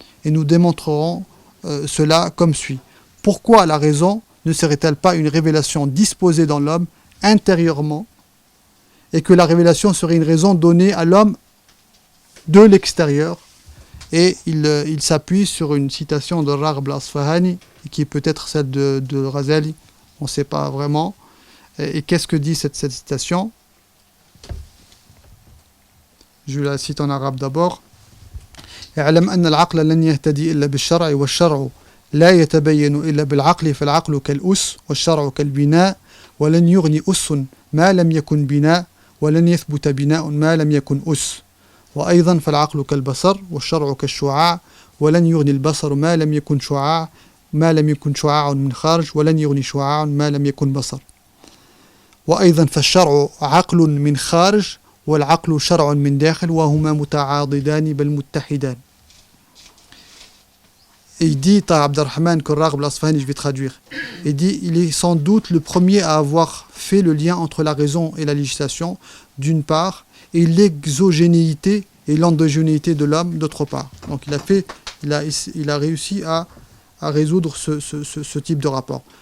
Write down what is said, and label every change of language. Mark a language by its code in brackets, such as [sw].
[fr] Et nous démontrerons cela comme suit. Pourquoi la raison ne serait-elle pas une révélation disposée dans l'homme intérieurement et que la révélation serait une raison donnée à l'homme de l'extérieur? Et il s'appuie sur une citation de Raghb al-Asfahani, qui est peut-être celle de Razali, on ne sait pas vraiment. Et qu'est-ce que dit cette citation ? Je la cite en arabe d'abord. [ar] اعلم أن العقل لن يهتدي إلا بالشرع والشرع لا يتبين إلا بالعقل فالعقل كالأس والشرع كالبناء ولن يغني أس ما لم يكن بناء ولن يثبت بناء ما لم يكن أس وأيضا فالعقل كالبصر والشرع كالشعاع ولن يغني البصر ما لم يكن شعاع شعاع من خارج ولن يغني شعاع ما لم يكن بصر وأيضا فالشرع عقل من خارج والعقل شرع من داخل وهما متعاضدان بل متحدان. [fr] Et il dit à Abderrahman Korrag Blasfahani, je vais traduire. Il dit il est sans doute le premier à avoir fait le lien entre la raison et la législation d'une part et l'exogénéité et l'endogénéité de l'homme d'autre part. Donc il a réussi à résoudre ce type de rapport.